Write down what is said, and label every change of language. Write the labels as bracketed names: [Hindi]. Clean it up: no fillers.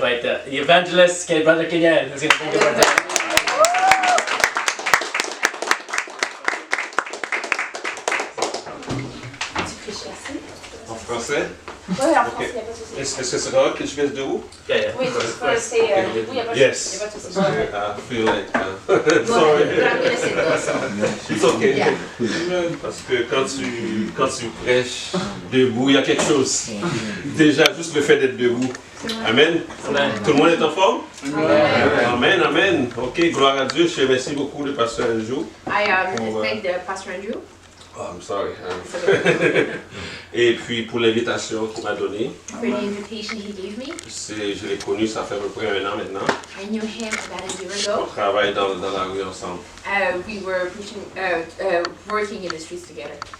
[English] going to invite the evangelist, Brother Kenyel, who's going to bring the word today. [French] Tu prêches assez? En français? Oui, en français, il n'y a pas de souci. Est-ce que c'est correct que je reste debout? [English] Yeah. [French] Oui, tu peux rester debout, il n'y a pas de [English] Yes. [French] souci. Il n'y a pas de souci. [English] I feel like, But sorry. I'm gonna sit there, so. It's okay. Yeah. [French] Parce que quand tu prêches debout, il y a quelque chose. Déjà, juste le fait d'être debout. Amen. Amen. Tout le monde est en forme? Amen. Amen, amen. Ok, gloire à Dieu. Je te remercie beaucoup de Pasteur Andrew. [English] I thank the Pastor Andrew. Oh, I'm sorry. [French] Et puis pour l'invitation qu'il m'a donnée. [English] For the invitation he gave me. [French] Je l'ai connu, ça fait à peu près 1 an maintenant. [English] I knew him about a year [French] On [English] ago. [French] travaille dans la rue ensemble. [English] We were preaching, working in the streets together.